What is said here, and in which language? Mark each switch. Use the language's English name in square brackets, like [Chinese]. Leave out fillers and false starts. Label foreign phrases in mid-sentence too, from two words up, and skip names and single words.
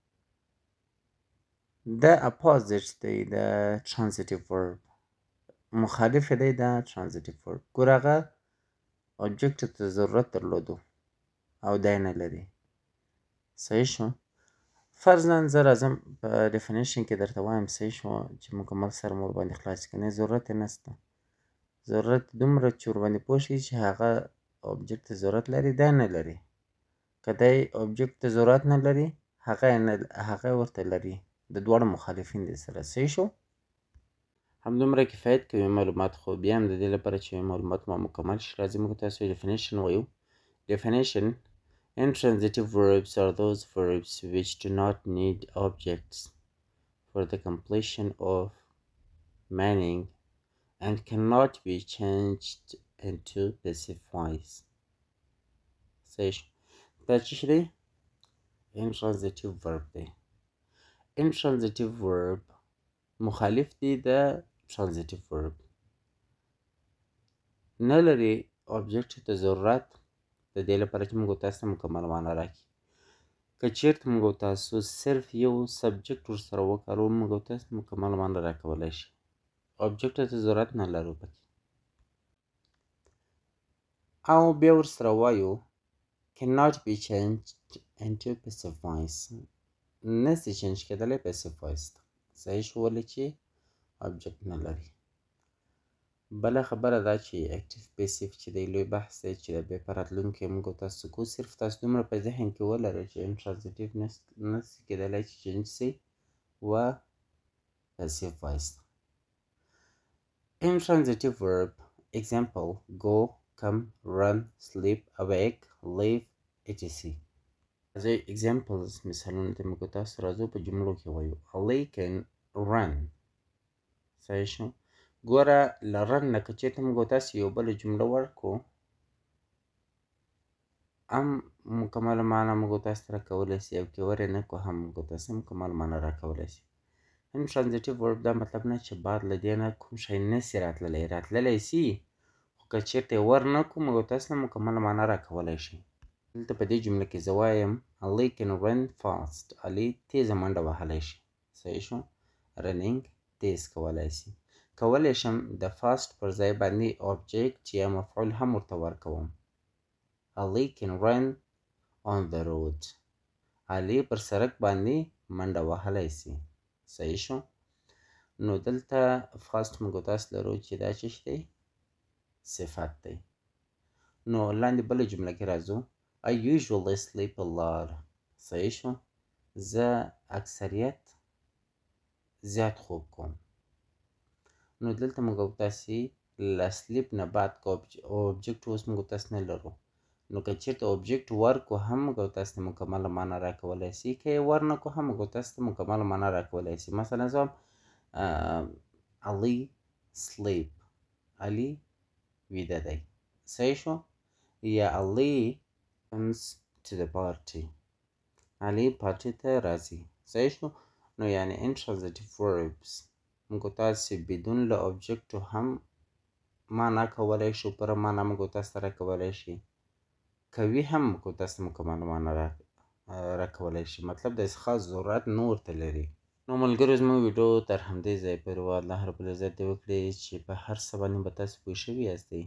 [Pashto] د opposite دی د [English] transitive verb، [Pashto] مخالف دی د [English] transitive verb. [Pashto] ګور هغه object ته ضرورت درلودو او دی نه لري. صحیح شو؟ فرضاً زه راځم په definition کې درته وایم صحیح شو چې مکمل سره مو ورباندې خلاص کړي. نه ضرورت یې نشته. ضرورت دومره چې ورباندې پوه شئ چې هغه object ته ضرورت لري دی نه لري. که دی object ته ضرورت نه لري هغه ورته لري. د دواړو مخالفین دي سره. صحیح شو؟ همدومره کفایت کوي معلومات. خو بیا هم د دې لپاره چې معلومات مو مکمل شي راځي موږ تاسو definition وایو. [English] Definition: intransitive verbs are those verbs which do not need objects for the completion of meaning and cannot be changed into passive voice. [Pashto] صحیح شو؟ دا څه شی دی؟ [English] intransitive verb [Pashto] دی. [English] intransitive verb [Pashto] مخالف دی د [English] transitive verb. [Pashto] نه لري object ته ضرورت د دې لپاره چې موږ تاسو ته مکمل معنا راکړي. که چېرته موږ تاسو صرف یو سبجیکټ ورسره وکاروو موږ تاسو ته مکمل معنا راکولی شي. object ته ضرورت نه لرو پکې. او بیا ورسره وایو [English] cannot be changed into passive voice. [Pashto] نسي چینج کېدلی [English] passive voice [Pashto] ته. صحیح شو؟ ولې چې object نه لري. بله خبره دا چې [English] active passive [Pashto] چې دی لوی بحث دی چې د بیا په راتلونکي کې موږ تاسو کو صرف تاسو دومره په ذهن کې ولرئ چې intransitive نسي کېدلی چې چینج سي و [English] passive voice [Pashto] ته. [English] intransitive verb example: go, come, run, sleep, awake, live, etc. [Pashto] راځئ examples مثالونه ته موږ تاسو راځو په جملو کې وایو. [English] Ali can run. [Pashto] صحیح شو؟ ګوره له run نه که چېرته موږ تاسو یو بله جمله ورکړو هم مکمله معنا موږ تاسو ته راکولی شي او که ور یې نه کړو هم موږ تاسو مکمله معنا راکولی شي. [English] intransitive verb [Pashto] دا مطلب نه چې بعد له دې نه کوم شی نسي راتللی. راتللی سي خو که چېرته یې ور نه کړو موږ تاسو ته مکمله معنا راکولی شي. دلته په دې جمله کې زه وایم [English] Ali can run fast. [Pashto] علي تیزه منډه وهلی شي. صحیح شو؟ running تیز کولی شي. کولی شم د fast پر ځای باندې object یا مفعول هم ورته ورکوم. [English] Ali can run on the road. [Pashto] علي پر سړک باندې منډه وهلی شي. صحیح شو؟ نو دلته fast موږ تاسو لرو چې دا څه شی دی؟ صفت دی. نو لاندې بله جمله کې راځو. [English] I usually sleep a lot. [Pashto] صحیح شو؟ زه اکثریت زیات خوب کوم. نو دلته موږ تاسې له sleep نه بعد که object اوس موږ تاسو نه لرو. نو که چېرته object ورکړو هم موږ تاسو ته مکمله معنا راکولی شي. که یې ور نه کړو هم موږ تاسو ته مکمله معنا راکولی شي. مثلا زه وایم Ali sleep. علي ویده دی. صحیح شو؟ [English] یا Ali comes to the party. [Pashto] علي پارټي ته راځي. صحیح شو؟ نو یعنی [English] intransitive verbs [Pashto] موږ تاسې بدون له objectو هم معنا کولی شو. پوره معنا موږ تاسو ته راکولی شي. کوي هم موږ تاسو ته مکمله معنا راکولی شي. مطلب داسې خاص ضرورت نه ورته لري. نو ملګرو زموږ ویډیو تر همدې ځایه پورې وه. الله رب العزت دې وکړي چې په هر څه باندې به تاسو پوه شوي یاستئ.